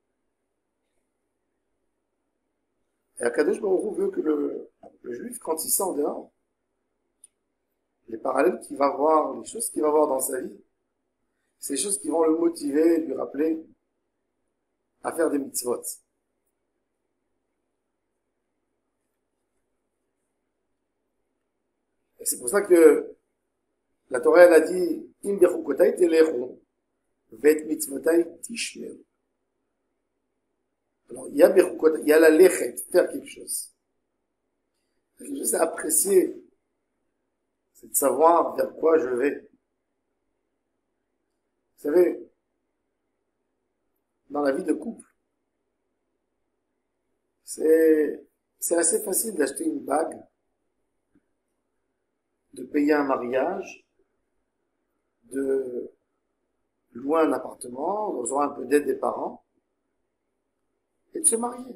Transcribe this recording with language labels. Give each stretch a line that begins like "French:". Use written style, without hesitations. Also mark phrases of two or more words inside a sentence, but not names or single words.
French: Et
Hebrew: הקדוש ברוך הוא
French: veut que le juif, quand il sort dehors, les parallèles qu'il va voir, les choses qu'il va voir dans sa vie, c'est les choses qui vont le motiver, lui rappeler à faire des mitzvot. Et c'est pour ça que la Torah, elle a dit,
Hebrew: אם בחקתי תלכו, ואת מצותי תשמרו.
French: Alors, il y a bechukotay, il y a la lechet, faire quelque chose. Quelque chose, c'est apprécier. C'est de savoir vers quoi je vais. Vous savez, dans la vie de couple, c'est assez facile d'acheter une bague, de payer un mariage, de louer un appartement, de recevoir un peu d'aide des parents, et de se marier.